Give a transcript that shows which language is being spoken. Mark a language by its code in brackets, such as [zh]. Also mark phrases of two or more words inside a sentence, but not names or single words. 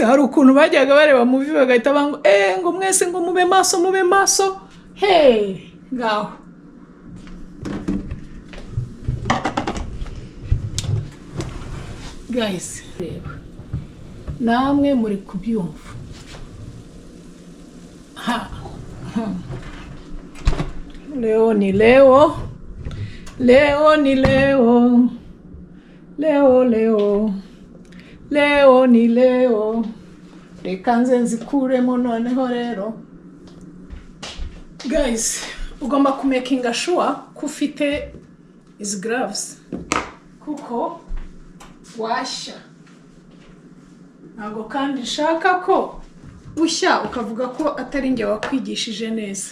[rw] Hari ukuntu bajyaga bareba mu video bagahita bango ngo mwese ngo mube maso. Hey, ngaho. Guys, reba. Namwe muri kubyumva. [sw] Leo ni leo. Leo ni leo. Leo ni leo. [rw] Reka nze nzikuremo noneho rero. Guys, ugomba kumakinga sure ko ufite izi gloves kuko washya. Ntabwo kandi nshaka ko ushya ukavuga ko atari njye wakwigishije neza.